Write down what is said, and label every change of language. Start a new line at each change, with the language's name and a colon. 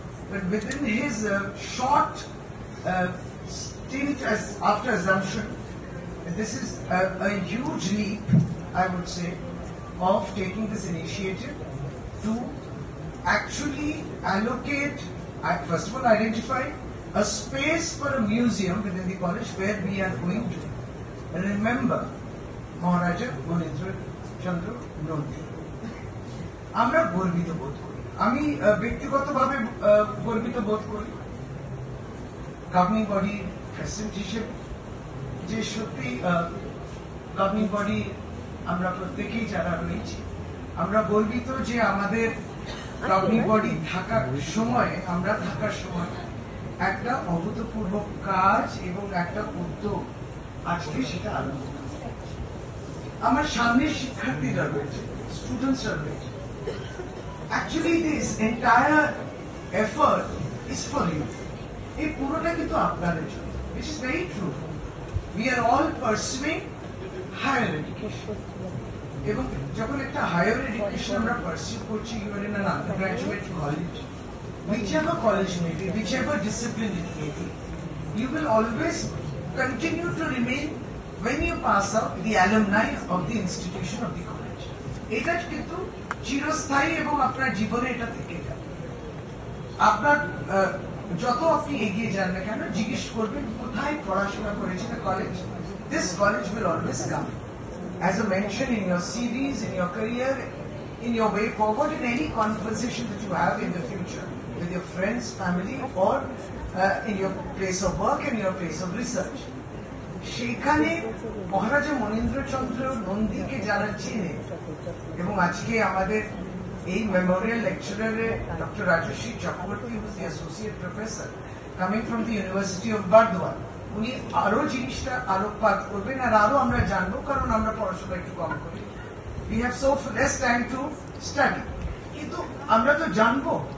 English: But within his short stint after assumption, this is a huge leap, I would say, of taking this initiative to actually allocate, first of all identify a space for a museum within the college where we are going to remember Maharaja Manindra Chandra Nandi.
Bangla: আমরা গর্বিত বোধ করি, আমি ব্যক্তিগতভাবে গর্বিত বোধ করি governing body president হিসেবে, যে সত্যি গভর্নিং বডি আমরা প্রত্যেকেই যারা রয়েছি আমরা গর্বিত যে আমাদের গভর্নিং বডি থাকার সময়, আমরা থাকার সময় একটা অভূতপূর্ব কাজ এবং একটা উদ্যোগ আজকে সেটা আরম্ভ। আমার সামনে শিক্ষার্থীরা রয়েছে, স্টুডেন্টসরা রয়েছে।
English: Actually, this entire effort is for you.
Bangla: এই পুরোটা কিন্তু আপনাদের জন্য,
English: which is very true. We are all pursuing higher education.
Bangla: এবং যখন একটা
English: higher education
Bangla: আমরা
English: pursue
Bangla: করছি,
English: you are in an undergraduate college. Whichever college may be, whichever discipline it may be, you will always continue to remain, when you pass out, the alumni of the institution of the college.
Bangla: এটা কিন্তু চিরস্থায়ী এবং আপনার জীবনে এটা থেকে যাবে। আপনার যত আপনি এগিয়ে যান না কেন, জিজ্ঞেস করবেন কোথায় পড়াশোনা করেছেন college,
English: this college will always come as a mention in your CVs, in your career, in your way forward, in any conversation that you have in the future with your friends, family, or in your place of work and your place of research.
Bangla: সেখানে মহারাজা মনীন্দ্র চন্দ্র নন্দীকে যারা চেনে, এবং আজকে আমাদের এই Memorial লেকচারারে doctor Rajshri Chakraborty,
English: who is the associate professor coming from the University of Bardwan,
Bangla: উনি আরো জিনিসটা আলোকপাত করবেন আর আরো আমরা জানবো, কারণ আমরা পড়াশোনা একটু কম করি,
English: we have so less time to study,
Bangla: কিন্তু আমরা তো জানবো,